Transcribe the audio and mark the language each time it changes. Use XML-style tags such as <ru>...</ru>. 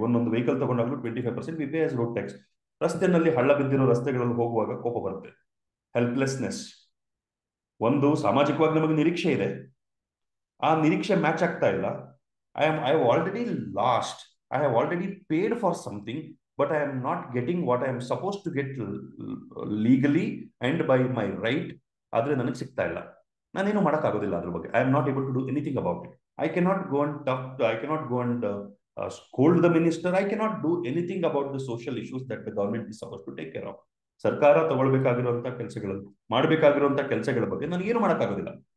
<kn>ಒಂದೊಂದು vehicle ತಗೊಂಡಾಗ್ಲೂ 25%</kn> <en>We pay as road tax.</en> <kn>ರಸ್ತೆನಲ್ಲಿ ಹಳ್ಳ ಬಿದ್ದಿರೋ ರಸ್ತೆಗಳಲ್ಲಿ ಹೋಗುವಾಗ ಕೋಪ ಬರುತ್ತೆ. ಹೆಲ್ಪ್ಲೆಸ್ನೆಸ್. ಒಂದು, ಸಾಮಾಜಿಕವಾಗಿ ನಮಗೆ ನಿರೀಕ್ಷೆ ಇದೆ, ಆ ನಿರೀಕ್ಷೆ ಮ್ಯಾಚ್ ಆಗ್ತಾ ಇಲ್ಲ.</kn> <en>I have already lost, I have already paid for something, but I am not getting what I am supposed to get legally and by my right,</en> <kn>ಆದರೆ ನನಗೆ ಸಿಗ್ತಾ ಇಲ್ಲ. ನಾನೇನು ಮಾಡೋಕ್ಕಾಗೋದಿಲ್ಲ ಅದ್ರ ಬಗ್ಗೆ.</kn> <en>I am not able to do anything about it. I cannot go and scold the minister. I cannot do anything about the social issues that the government is supposed to take care of.</en> <kn>ಸರ್ಕಾರ ತಗೊಳ್ಬೇಕಾಗಿರುವಂತಹ ಕೆಲಸಗಳನ್ನು ಮಾಡಬೇಕಾಗಿರುವಂತಹ ಕೆಲಸಗಳ ಬಗ್ಗೆ ನನಗೇನು ಮಾಡೋಕ್ಕಾಗೋದಿಲ್ಲ.</kn>